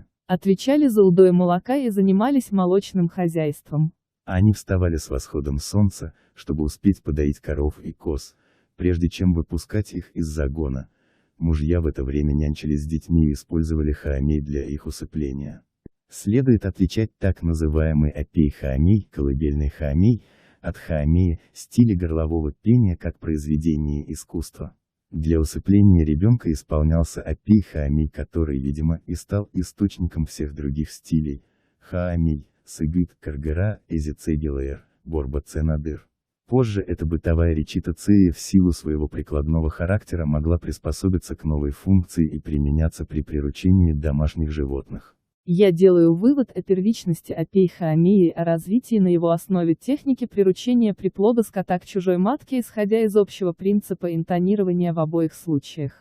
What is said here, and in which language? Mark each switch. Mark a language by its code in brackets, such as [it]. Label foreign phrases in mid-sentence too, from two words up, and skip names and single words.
[ru] Отвечали за удой молока и занимались молочным хозяйством. Они вставали с восходом солнца, чтобы успеть подоить коров и коз, прежде чем выпускать их из загона. Мужья в это время нянчились с детьми и использовали хаамей для их усыпления. Следует отличать так называемый апей-хаамей, колыбельный хаамей, от хаамея, стиля горлового пения как произведение искусства. Для усыпления ребенка исполнялся апей-хаамей, который, видимо, и стал источником всех других стилей. Хаамей, сыгыт, каргара, эзицегилэр, борбаценадыр. Позже эта бытовая речитация в силу своего прикладного характера могла приспособиться к новой функции и применяться при приручении домашних животных. Я делаю вывод о первичности апей-хаамеи и о развитии на его основе техники приручения приплода скота к чужой матке, исходя из общего принципа интонирования в обоих случаях.